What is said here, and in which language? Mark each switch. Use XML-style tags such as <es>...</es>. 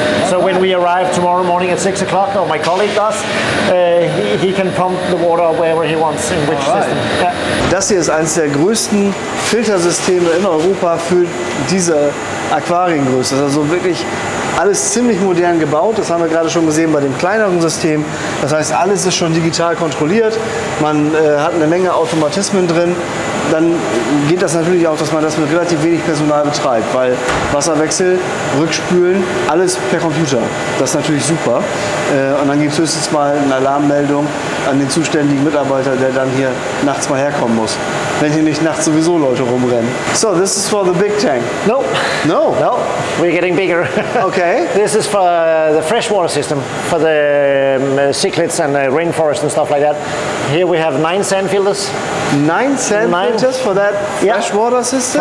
<en>So when we arrive tomorrow morning at 6 o'clock, or my colleague does, he can pump the water wherever he wants, in which system. Yeah.</en> <de>Das hier ist eines der größten Filtersysteme in Europa für diese Aquariengröße. Das ist also wirklich alles ziemlich modern gebaut. Das haben wir gerade schon gesehen bei dem kleineren System. Das heißt, alles ist schon digital kontrolliert. Man hat eine Menge Automatismen drin. Dann geht das natürlich auch, dass man das mit relativ wenig Personal betreibt, weil Wasserwechsel, Rückspülen, alles per Computer. Das ist natürlich super. Und dann gibt es höchstens mal eine Alarmmeldung an den zuständigen Mitarbeiter, der dann hier nachts mal herkommen muss. Wenn hier nicht nachts sowieso Leute rumrennen.</de> <en>So, this is for the big tank. No. No? No, we're getting bigger. Okay. This is for the freshwater system, for the cichlids and rainforest and stuff like that. Here we have 9 sand filters. 9 sand filters for that freshwater system?</en>